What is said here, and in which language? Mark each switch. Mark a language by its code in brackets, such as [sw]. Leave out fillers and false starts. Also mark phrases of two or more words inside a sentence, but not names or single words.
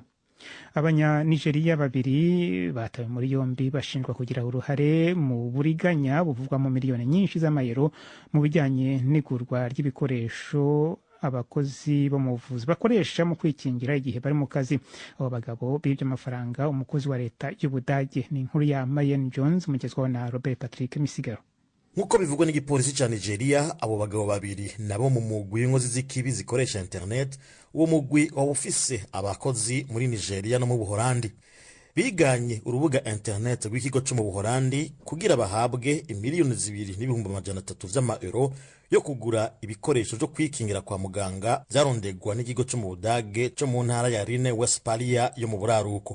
[rw] Abanya-Nigeria 2 batawe muri yombi bashinjwa kugira uruhare mu buriganya buvugwamo miliyoni nyinshi z'amayero mu bijyanye n'igurwa ry'ibikoresho abakozi bo mu buvuzi bakoresha mu kwikingira igihe bari mu kazi. Abo bagabo bibye amafaranga umukozi wa leta y'Ubudage. Ni inkuru ya Mayen Jones mugezwaho na Robert Patrick Misigaro. [rn] Nkuko bivugwa n'igipolisi ca Nigeria, abo bagabo 2 nabo mu mugwi w'inkozi z'ikibi zikoresha internet. Uwo mugwi wawufise abakozi muri Nigeria no mu Buholandi. Biganye urubuga internet rw'ikigo cyo mu Buholandi kugira bahabwe miliyoni 2.3 vy'amaeuro yo kugura ibikoresho byo kwikingira kwa muganga byarondegwa n'ikigo cyo mu Budage cyo mu ntara ya Rhine-Westphalia yo mu buraruko.